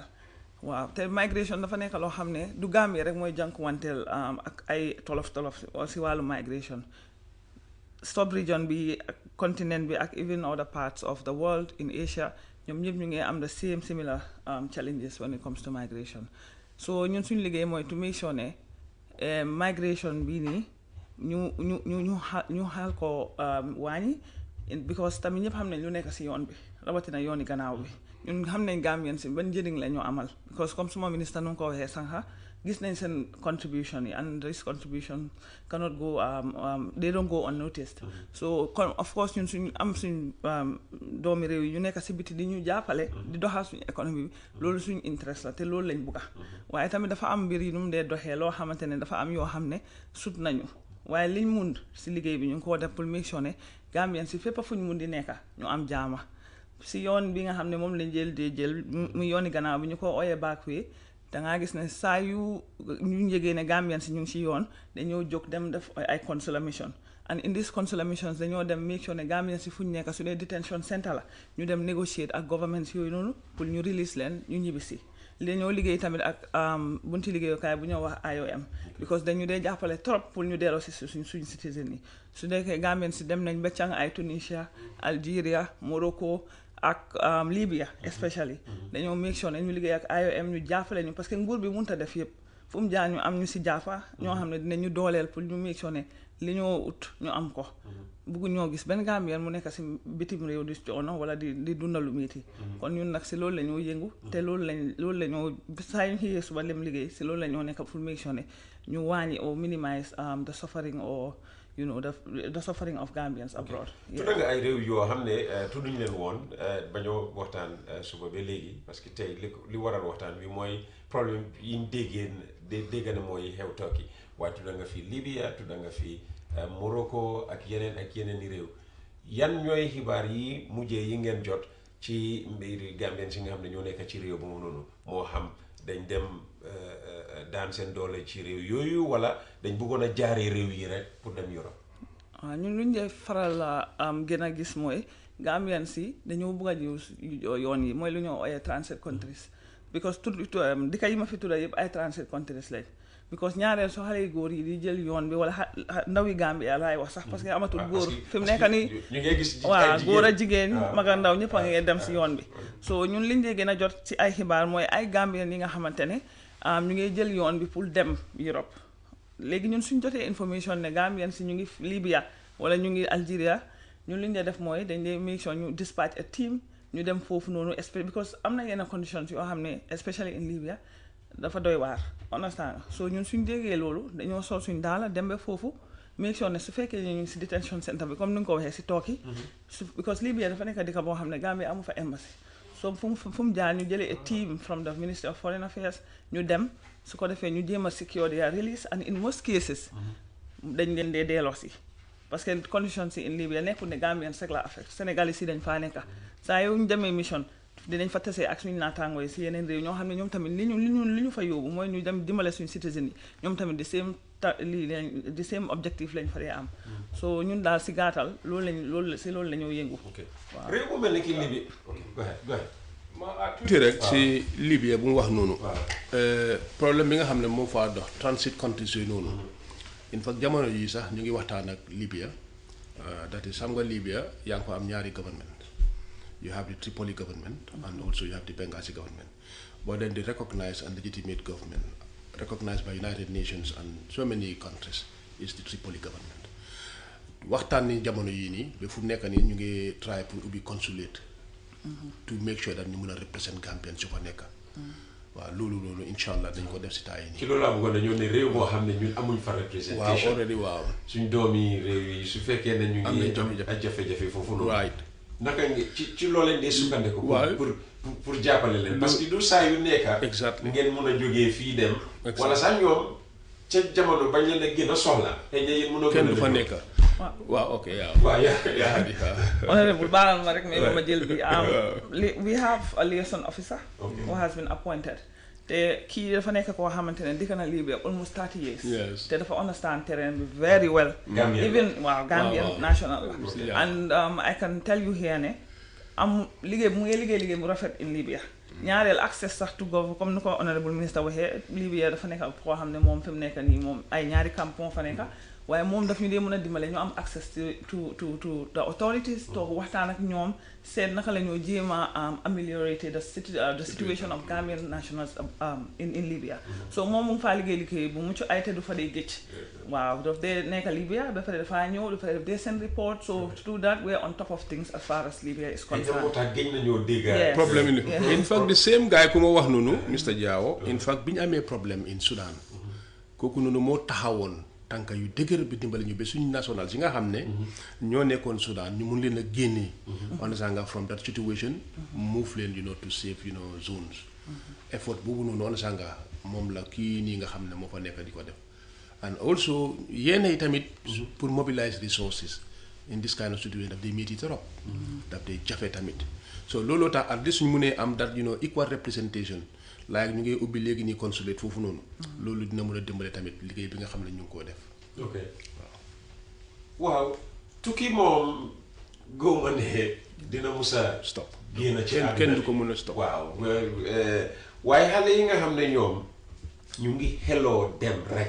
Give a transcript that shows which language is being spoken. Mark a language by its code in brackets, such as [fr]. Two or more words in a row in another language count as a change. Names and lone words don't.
[wo] waaw te migration dafa nekk loo xam ne du Gambie rek mooy jànkuwanteel ak ay tolof si wàllu [en] migration sub region [wo] bi ak continent bi ak [en] even other parts of the world in Asia [wo] ñoom ñëpp ñu ngi am [en] the same similar challenges when it comes to migration [wo] so ñun suñu liggéey mooy [en] to make sure [wo] ne migration bii nii ñu xaal ko wàññi because tamit ñëpp xam nañ lu nekk si yoon bi rawatina yooni gannaaw bi ñun xam nañ Gambians si ban njëriñ la ñu amal because comme suma ministre nu mu ko waxee sànq gis nañ seen contribution yi [en] and this contribution cannot go they don't go unnoticed so of course [wo] ñun suñu am suñ doomi réew yi ñu nekk si biti di ñu jàppale di doxal suñu économie bi loolu suñu interest la te loolu lañ bugga waaye tamit dafa am mbir yi nu mu dee doxee loo xamante ne dafa am yoo xam ne sut nañu waaye liñ mun si liggéey bi ñu ngi ko def pour [en] make sure [wo] ne Gambian si fépp fu ñu mun di nekka ñu am jaama si yoon bi nga xam ne moom lañ jël mu yooni gannaaw bi ñu ko ooyee backway dangaa gis ne saa yu ñu yëgee ne Gambian si ñu ngi si yoon dañoo jóg dem def ay [en] consular mission and in these consular missions [wo] dañoo dem [en] make sure [wo] ne Gambian si fu ñu nekk su dee [en] detention center [wo] la ñu dem negotiate ak government yooyu noonu pour ñu release leen ñu ñibbisi dañoo liggéey tamit ak bunti liggéeyukaay bu ñoo wax IOM because dañu dee jàppale trop pour ñu delloo si suñ citizen yi su nekkee Gambian si dem nañ ba càng ay Tunisia Algeria Morocco ak Libya especially dañoo [en] make sure [wo] ne ñu liggéey ak IOM ñu jàppale ñu [fr] parce que [wo] nguur bi mënut a def yëpp fu mu jaar ñu am ñu si jàppa ñoo xam ne dinañu dooleel pour ñu [en] make sure [wo] ne li ñoo ut ñu am ko buggu ñoo gis benn Gambien mu nekk si bitim réew di coono wala di dundalu métti kon ñun nag si loolu la ñoo yëngu te loolu la ñoo saa yu ñu xëyee suba dem liggéey si loolu la ñoo nekk pour [en] make sure [wo] ne ñu wàññi [en] or minimize the suffering or you know the suffering of Gambians abroad. [wo] tudda nga ay réew yoo xam ne tudduñ leen woon bañoo waxtaan suba ba léegi [fr] parce que [wo] tey li waral waxtaan bi mooy problème yi ñu dégg na mooy xew Turkey waaye tudda nga fi Libya tudda nga fi Morocco ak yeneen i réew yan ñooy xibaar yi mujjee yi ngeen jot ci mbiri Gambians yi nga xam ne ñoo nekk ci réew bu mu noonu moo xam dañ dem daan seen doole ci réew yooyu wala dañ bëggoon a jaaree réew yi rek pour dem Europe. waaw ñun lu ñu dee faral gën a gis mooy Gambian si dañoo bëgg a ñëw yoon yi mooy lu ñoo ooyee [en] transit countries [wo] because dëkk yi ma fi tudda yëpp ay [en] transit countries [wo] lañ because ñaareel soo xale yu góor yi di jël yoon bi wala ndawi Gambia laay wax sax [fr] parce que [wo] amatul góor fi mu nekk nii waaw góor a jigéen mag a ndaw ñëpp a ngi dem si yoon bi so ñun liñ dee gën a jot ci ay xibaar mooy ay Gambian yi nga xamante ne ñu ngi jël yoon bi pour dem Europe léegi ñun suñ jotee information ne Gambian si ñu ngi Libya wala ñu ngi Algeria ñun liñ dee def mooy dañ dee [en] make sure [wo] ñu [en] dispatch a [wo] team ñu dem foofu noonu because am na yenn conditions yoo xam ne [en] especially in Libya [wo] dafa doy waar understand so ñun suñ déggee loolu dañoo sol suñ daala dem ba foofu [en] make sure [wo] ne su fekkee ñu ngi si [en] detention center [wo] bi comme ni nga ko waxee si Turkey because Libya dafa nekk dëkk boo xam ne Gambia amu fa embassy so fu mu jaar ñu jëlee [en] a team from the Ministry of Foreign Affairs [wo] ñu dem su ko defee ñu jéem a [en] secure their release and in most cases [wo] dañ leen dee delloo si [fr] parce que [wo] conditions yi [en] in Libya [wo] nekkul ne Gambians rek la affect Sénégalais si dañ faa nekka saa yu ñu demee mission dinañ fa tasee ak suñu naataangoo yi si yeneen réew ñoo xam ne ñoom tamit li ñu fa yóbbu mooy ñu dem dimbale suñu citizen yi ñoom tamit [en] the same [wo] objectif lañ fa dee am so ñun daal si gàttal loolu la ñoo yëngu waaw réew bu mel ni ki Libye tuuti rek si Libye bu mu wax noonu problème bi nga xam ne moo faa dox [en] transit countries [wo] yooyu noonu [en] in fact [wo] jamono yi sax ñu ngi waxtaan ak Libya [en] that is [wo] xam nga Libya yaa ngi fa am ñaari government [en] you have the Tripoli government, and also you have the Benghazi government. But then the recognized and legitimate government, recognized by United Nations and so many countries, is the Tripoli government. [wo] Waxtaan ni jamono yi ni be fu nekk ni ñu ngi try pour ubbi [en] consulate to make sure that [wo] ñu mën a represent Gambian su fa nekk. Waaw loolu inshallah dañ ko def ci tay ni. Ci loolu am nga ñu ne réew moo xam ne ñun amuñ fa representation. Waaw already waaw. Suñ doomi réew yi su fekkee ne ñu ngi am ay jafe-jafe foofu noonu. [en] Right. [wo] Naka ci loolu lañ dee sukkandiku pour jàppale leen [fr] parce que [wo] du saa yu nekka ngeen mën a jógee fii dem wala sax ñoom ca jamono bañ leen a gën a soxla te yéen mën a kenn du fa nekk waaw ok waaw yaa honorable baalal ma rek mais ma jël bi [en] we have a liaison officer who has been appointed [wo] te kii dafa nekk koo xamante ne dikk na Libya [en] almost 30 years [wo] te dafa [en] understand terrain [wo] bi [en] very well even Gambian national and I can tell you here [wo] ne am liggéey mu ngi liggéey mu rafet [en] in Libya [wo] ñaareel access sax [en] to go [wo] comme ni ko honorable minister waxee Libya dafa nekk koo xam ne moom fi mu nekk nii moom ay ñaari camp moo fa nekk waaye moom daf ñu dee mën a dimbale ñu am access [en] to the authorities [wo] toog waxtaan ak ñoom seet naka la ñoo jéem a [en] ameliorate the situation of Gambian nationals in Libya [wo] so moom mu ngi faa liggéey bu mucc ay te du fa dee géej waaw daf dee nekk Libya ba pare dafaa ñëw dafa def des seen report [en] so to do that we're on top of things as far as Libya is concerned problème in fact the same guy [wo] ku ma wax noonu [en] Mr. [wo] Diawo [en] in fact [wo] bi ñu amee problème [en] in Sudan [wo] kooku noonu moo taxawoon tànka yu dëgër bi dimbali ñu ba suñu national yi nga xam ne ñoo nekkoon Sudan ñu mun leen a génnee understand nga [en] from that situation move [wo] leen [en] to safe zones [wo] effort boobu noonu understand nga moom la kii nii nga xam ne moo fa nekk di ko def and also yenn yi tamit pour [en] mobilize resources in this kind of situation [wo] daf day métti trop daf day jafe tamit so looloo tax [en] at least [wo] ñu munee am [en] that equal representation like [wo] ñu ngi ubbi léegi nii consulate foofu noonu loolu dina mën a dimbale tamit liggéey bi nga xam ne ñu ngi koo def ok waaw tukki moom góoma ne dina musa [en] stop [wo] génn ci kenn du ko mën a stop waaw waaye xale yi nga xam ne ñoom ñu ngi xeloo dem rek